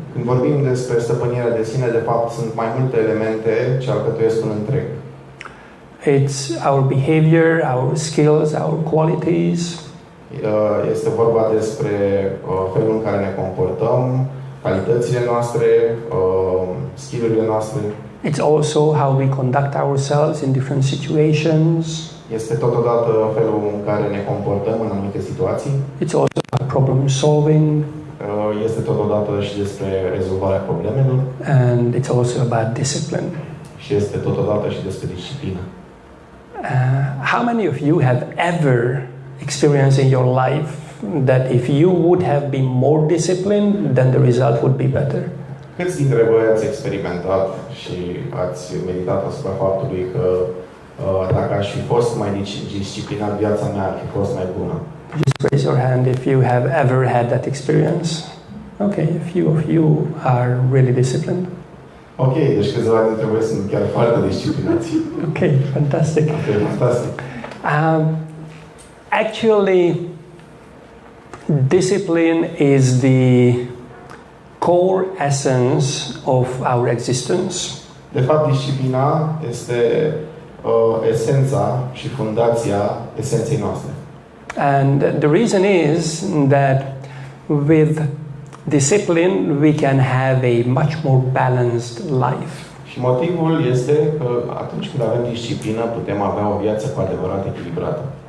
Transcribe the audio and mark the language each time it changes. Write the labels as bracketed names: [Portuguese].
[Romanian] Când vorbim despre stăpânirea de sine, de fapt sunt mai multe elemente ce alcătuiesc un întreg. [English] It's our behavior, our skills, our qualities. [Romanian] Este vorba despre felul în care ne comportăm, calitățile noastre, skill-urile noastre. [English] It's also how we conduct ourselves in different situations. [Romanian] Este totodată felul în care ne comportăm în anumite situații. [English] It's also about problem solving. [Romanian] Este totodată și despre rezolvarea problemelor. [English] And it's also about discipline. [Romanian] Și este totodată și despre disciplină. [English] How many of you have ever experienced in your life that if you would have been more disciplined, then the result would be better? [Romanian] Câți dintre voi ați experimentat și ați meditat asupra faptului că dacă aș fi fost mai disciplinat, viața mea ar fi fost mai bună? [English] Just raise your hand if you have ever had that experience. Okay, a few of you are really disciplined. [Romanian] Ok, deci câțiva dintre voi sunt chiar foarte disciplinați. [English] Okay, fantastic. [Romanian] Ok, fantastic. [English] Actually, discipline is the core essence of our existence. [Romanian] De fapt, disciplina este esența și fundația esenței noastre. [English] And the reason is that with discipline we can have a much more balanced life. [Romanian] Și motivul este că atunci când avem disciplină putem avea o viață cu adevărat echilibrată.